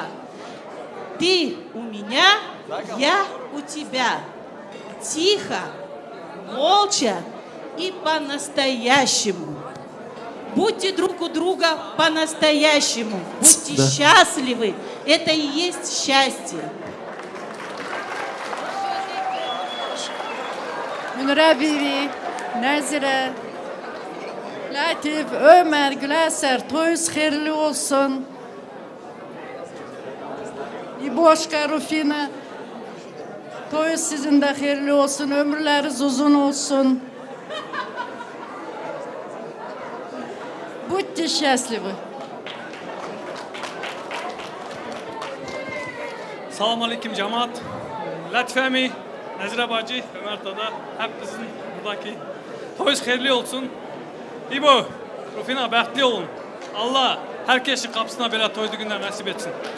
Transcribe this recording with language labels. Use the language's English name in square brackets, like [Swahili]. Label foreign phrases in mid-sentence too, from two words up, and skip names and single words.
[Russian] Ты у меня, я у тебя. Тихо, молча и по-настоящему. Будьте друг у друга по-настоящему. Будьте счастливы. Это и есть счастье. [Turkish] Münira bibi, Nazire, Latif, Ömer, Güleser, toyunuz hayırlı olsun. İboşka, Rufina, toyunuz sizin de hayırlı olsun, ömürleriniz uzun olsun. [Russian] Будьте счастливы. [Turkish] Selamun Aleyküm cemaat. Latifemi, Nezire Bacı, Ömer Dada, hepinizin buradaki toyunuz hayırlı olsun. İbo, Rufina, bəxtli olun. Allah herkesin kapısına böyle toydu günler nasip etsin.